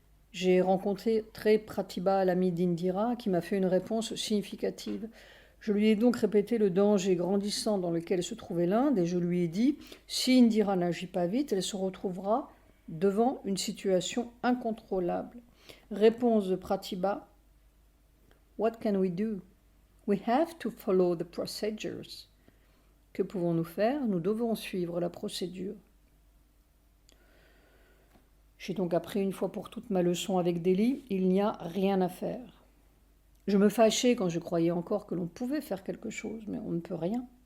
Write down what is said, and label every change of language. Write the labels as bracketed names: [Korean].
[French] J'ai rencontré Pratibha, l'ami d'Indira, qui m'a fait une réponse significative. Je lui ai donc répété le danger grandissant dans lequel se trouvait l'Inde et je lui ai dit, si Indira n'agit pas vite, elle se retrouvera devant une situation incontrôlable. Réponse de Pratibha, [English] What can we do? We have to follow the procedures. [French] Que pouvons-nous faire? Nous devons suivre la procédure. J'ai donc appris une fois pour toutes ma leçon avec Delhi, il n'y a rien à faire. Je me fâchais quand je croyais encore que l'on pouvait faire quelque chose, mais on ne peut rien.